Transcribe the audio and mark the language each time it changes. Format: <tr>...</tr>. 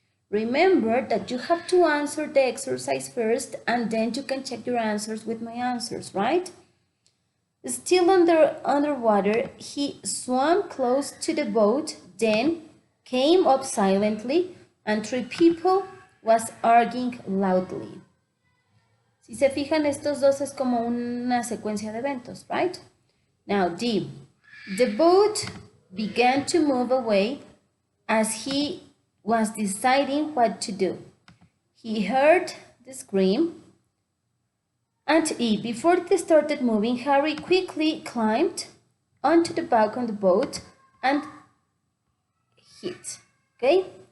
<en>Remember that you have to answer the exercise first and then you can check your answers with my answers, right? Still underwater, he swam close to the boat, then came up silently, and 3 people was arguing loudly.</en> <es>Si se fijan, estos dos es como una secuencia de eventos, right?</es> <en>Now, D. The boat began to move away as he was deciding what to do. He heard the scream. And E, before they started moving, Harry quickly climbed onto the back of the boat and hit. Okay?</en>